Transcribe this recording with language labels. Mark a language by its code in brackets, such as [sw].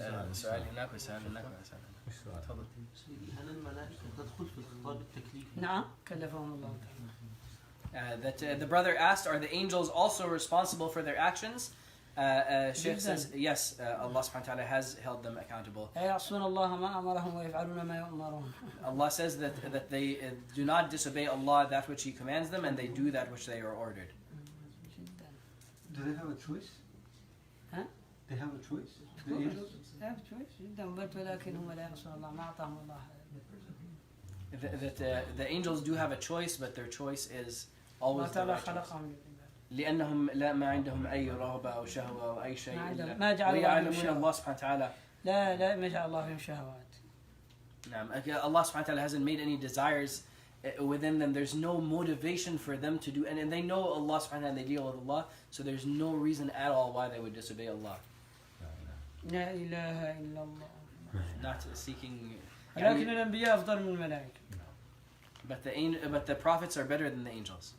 [ar] السؤال هناك والسؤال هناك. تفضل. هل الملائكة تدخل في الخطاب التكليفي؟ نعم كلفهم الله تعالى. [en] That the brother asked, are the angels also responsible for their actions? Sheikh says, yes, Allah subhanahu wa ta'ala has held them accountable. [ar] يعصون الله ما أمرهم ويفعلون ما يؤمرون. [en] Allah says that they do not disobey Allah that which He commands them, and they do that which they are ordered. Do they have a choice? Huh? They have a choice? The angels? They have a choice [ar] جدا ولكن هم لا يعصون الله ما أعطاهم الله. [en] That the angels do have a choice, but their choice is always the right choice. [ar] لأنهم ما عندهم أي رغبة أو شهوة أو أي شيء إلا ويعلمون الله سبحانه وتعالى. لا ما جعل الله فيهم شهوات. نعم. [en] Allah subhanahu wa ta'ala hasn't made any desires within them. There's no motivation for them to do, and they know Allah subhanahu wa ta'ala, and they deal with Allah, so there's no reason at all why they would disobey Allah. [ar] لا إله إلا الله. [en] Not seeking. [ar] لكن الأنبياء أفضل من الملائكة. [en] But the prophets are better than the angels.